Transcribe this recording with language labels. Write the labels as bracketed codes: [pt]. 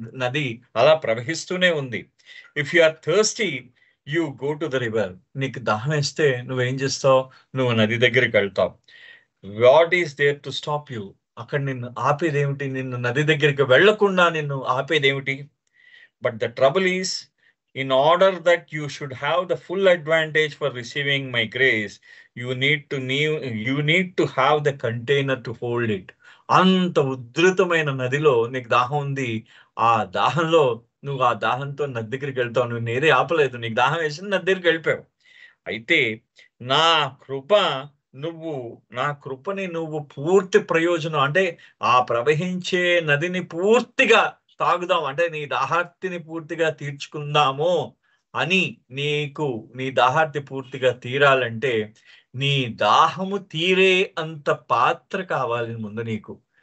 [te] నది అలా ప్రవహిస్తూనే ఉంది. [en] If you are thirsty, you go to the river. [te] నీకు దాహం వేస్తే నువ్వేం చేస్తావు? నువ్వు నది దగ్గరికి వెళ్తావు. [en] What is there to stop you? [te] అక్కడ నిన్ను ఆపేదేమిటి? నిన్ను నది దగ్గరికి వెళ్లకుండా నిన్ను ఆపేదేమిటి? [en] But the trouble is, in order that you should have the full advantage for receiving my grace, you need to have the container to hold it. [te] అంత ఉధృతమైన నదిలో నీకు దాహం ఉంది. ఆ దాహంలో నువ్వు ఆ దాహంతో నది దగ్గరికి వెళ్తావు. నువ్వు నేరే ఆపలేదు. నీకు దాహం వేసింది, నది దగ్గరికి వెళ్ళిపోయావు. అయితే నా కృప నువ్వు నా కృపని నువ్వు పూర్తి ప్రయోజనం అంటే ఆ ప్రవహించే నదిని పూర్తిగా తాగుదాం అంటే నీ దాహార్తిని పూర్తిగా తీర్చుకుందాము అని నీకు నీ దాహార్తి పూర్తిగా తీరాలంటే నీ దాహము తీరే అంత పాత్ర కావాలి ముందు నీకు.